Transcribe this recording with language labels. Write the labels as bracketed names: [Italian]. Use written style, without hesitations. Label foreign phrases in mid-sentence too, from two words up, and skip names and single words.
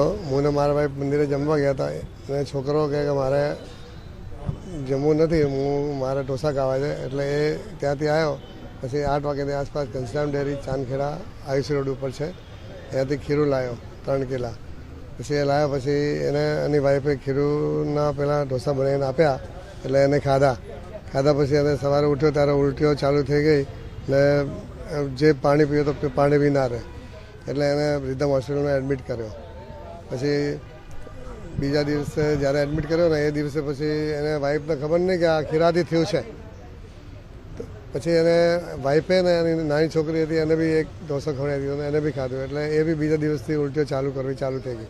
[Gujarati] મુને મારા ભાઈ મંદિરે જમવા ગયા થા અને છોકરો કહે કિ મારે જમવું નથી, હું મારે ઢોસા ખાવા છે એટલે એ ત્યાંથી આવ્યો। પછી 8 વાગ્યાની આસપાસ घनश्याम डेरी चांदखेड़ा आईसी [Hindi] रोड पर है, [Gujarati] ત્યાંથી ખીરુ લાવ્યો 3 કિલા। પછી એ લાવ્યા પછી એને એની વાઇફે ખીરુના પેલા ઢોસા બનાવીને આપ્યા એટલે એને ખાધા પછી એને સવારે ઉઠ્યો ત્યારે ઉલ્ટીઓ ચાલુ થઈ ગઈ ને જે પાણી પીયો તો પાણી બી ના રહે એટલે એને રિધમ હોસ્પિટલમાં એડમિટ કર્યો। પછી બીજા દિવસે જ્યારે એડમિટ કર્યો ને એ દિવસે પછી એને વાઈફને ખબર નહીં કે આ ખીરાથી થયું છે। પછી એને વાઈફે ને એની નાની છોકરી હતી એને બી એક ઢોસો ખવડાવી દીધો એને બી ખાધું એટલે એ બી બીજા દિવસથી ઉલટીઓ ચાલુ થઈ ગઈ।